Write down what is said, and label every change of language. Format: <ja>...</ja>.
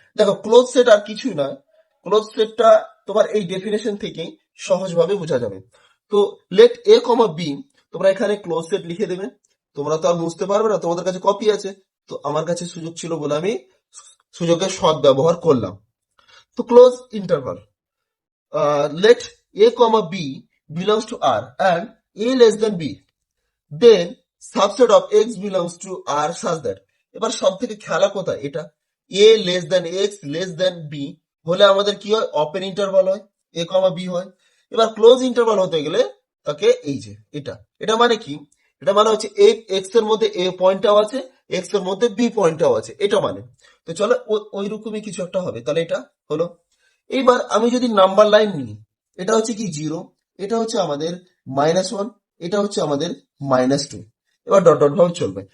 <bn>দেখো, close set আর কিছুই নয়, ক্লোজ সেটটা তোমার এই ডেফিনেশন থেকেই সহজভাবে বোঝা যাবে। তো লেট এ কমা বি, তোমরা এখানে ক্লোজ সেট লিখে দেবে। তোমরা তো আর বুঝতে পারবে না, তোমাদের কাছে কপি আছে। তো আমার কাছে সুযোগ ছিল বলে আমি সুযোগের সৎ ব্যবহার করলাম।</bn> <en>তো close interval, let a comma b belongs to R and a less than b, then subset of x belongs to R such that,</en> <bn>এবার সব থেকে খেলা কোথায়? এটা</bn> <en>a less than x less than b</en> <bn>হলে আমাদের কি হয়? ওপেন ইন্টারভাল হয়,</bn> <en>a comma b</en> <bn>হয়। এবার ক্লোজ ইন্টারভাল হতে গেলে তাকে এই যে এটা, এটা মানে কি? এটা মানে হচ্ছে x এর মধ্যে a পয়েন্টটাও আছে, x এর মধ্যে b পয়েন্টটাও আছে, এটা মানে। তো চলো ওই রকমই কিছু একটা হবে। তাহলে এটা হলো। এইবার আমি যদি নাম্বার লাইন নিই, এটা হচ্ছে কি 0, এটা হচ্ছে আমাদের -1, এটা হচ্ছে আমাদের -2, এবার ডট ডট ভাবে চলবে।</bn>